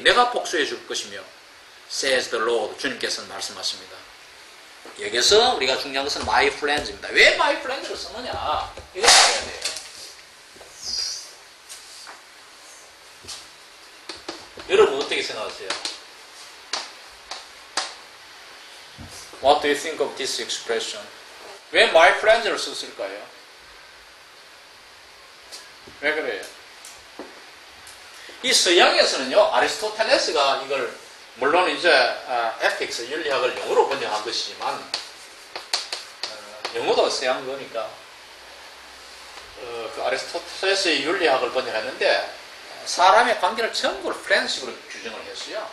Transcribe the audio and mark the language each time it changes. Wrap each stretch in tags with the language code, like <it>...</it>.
<ko>내가 복수해 줄 것이며</ko> <en>says the Lord.</en> <ko>주님께서는 말씀하십니다. 여기서 우리가 중요한 것은</ko> <en>my friends</en> <ko>입니다. 왜 my friends를 쓰느냐? 이거 알아야 돼요. 여러분 어떻게 생각하세요?</ko> <en>What do you think of this expression?</en> <ko>왜</ko> <en>my friends</en> <ko>를 썼을까요? 왜 그래요? 이 서양에서는요, 아리스토텔레스가 이걸 물론 이제 에틱스 윤리학을 영어로 번역한 것이지만 영어도 서양 거니까 그 아리스토텔레스의 윤리학을 번역했는데 사람의 관계를 전부 프렌드십으로 규정을 했어요.</ko>